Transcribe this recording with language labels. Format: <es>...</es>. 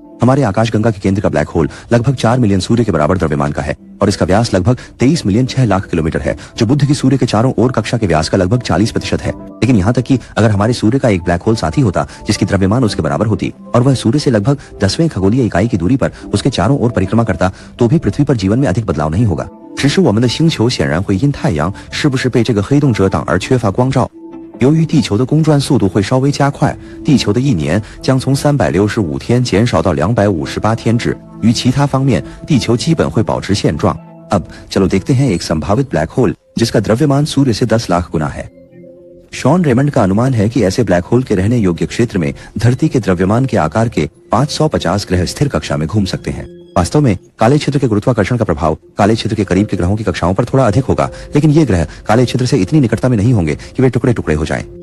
<hi>हमारे आकाशगंगा के केंद्र का ब्लैक होल लगभग 4 मिलियन सूर्य के बराबर द्रव्यमान का है और इसका व्यास लगभग 23 मिलियन 6 लाख किलोमीटर है, जो बुध की सूर्य के चारों ओर कक्षा के व्यास का लगभग 40% है। लेकिन यहाँ तक कि अगर हमारे सूर्य का एक ब्लैक होल साथी होता जिसकी द्रव्यमान उसके बराबर होती और वह सूर्य से लगभग 10वें खगोलीय इकाई की दूरी पर उसके चारों ओर परिक्रमा करता, तो भी पृथ्वी पर जीवन में अधिक बदलाव नहीं होगा।</hi> <zh>只是我们的星球显然会因太阳是不是被这个黑洞遮挡而缺乏光照。由于地球的公转速度会稍微加快，地球的1年将从365天减少到258天制。于其他方面，地球基本会保持现状。</zh> <hi>अब चलो देखते हैं एक संभावित ब्लैक होल जिसका द्रव्यमान सूर्य से 10 लाख गुना है। शॉन रेमंड का अनुमान है कि ऐसे ब्लैक होल के रहने योग्य क्षेत्र में धरती के द्रव्यमान के आकार के 550 ग्रह स्थिर कक्षा में घूम सकते हैं। वास्तव में काले छिद्र के गुरुत्वाकर्षण का प्रभाव काले छिद्र के करीब के ग्रहों की कक्षाओं पर थोड़ा अधिक होगा, लेकिन ये ग्रह काले छिद्र से इतनी निकटता में नहीं होंगे कि वे टुकड़े टुकड़े हो जाएं।</hi>